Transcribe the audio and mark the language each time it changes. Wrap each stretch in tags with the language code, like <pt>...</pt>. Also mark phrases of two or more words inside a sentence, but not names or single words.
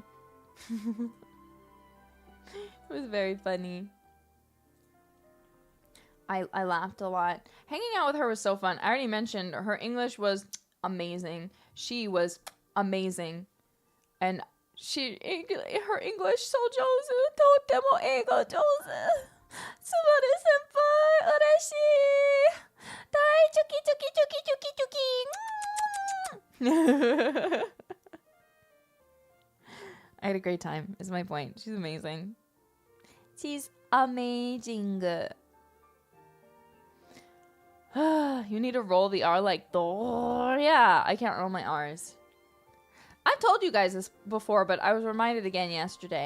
<en>It was very funny. I laughed a lot. Hanging out with her was so fun. I already mentioned her English was amazing. She was amazing. And her English so jozu.</en> <ja>とても英語上手。スバル先輩、嬉しい. 大ちゅき ちゅき ちゅき ちゅき ちゅき.</ja> <en>I had a great time, is my point. She's amazing. She's amazing. You need to roll the R like yeah. I can't roll my R's. I've told you guys this before, but I was reminded again yesterday.</en>